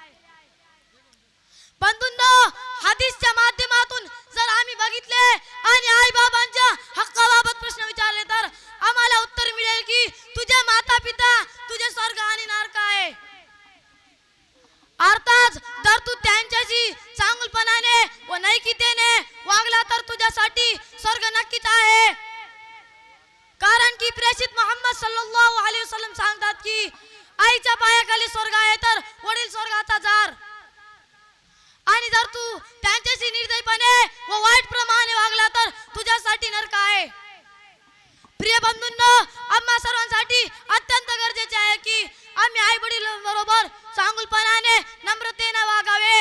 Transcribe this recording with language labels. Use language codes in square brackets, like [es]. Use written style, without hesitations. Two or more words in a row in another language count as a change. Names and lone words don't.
[mr] बंधूंनो, हदीसच्या माध्यमातून जर आम्ही बघितले आणि आई बाबांच्या हक्काबाबत प्रश्न विचारले तर आम्हाला उत्तर मिळेल की तुझे माता पिता तुझे स्वर्ग आणि नरक आहे। अर्थात जर तू त्यांच्याशी चांगुलपणाने व नैतिकतेने वागला तर तुझ्यासाठी स्वर्ग नक्कीच आहे। कारण की प्रेषित मोहम्मद [ar] صلى الله عليه وسلم [mr] सांगतात की आईच्या पायाखाली स्वर्ग आहे तर वडील स्वर्गाचा दार। आणि जर तू त्यांच्याशी निर्दयपणे व वाईट प्रमाणे वागला तर तुझ्यासाठी नरक आहे। प्रिय बंधूंनो, आम्हा सर्वांसाठी अत्यंत गरजेचे आहे की आम्ही आई वडिलांबरोबर चांगुलपणाने नम्रतेने वागावे।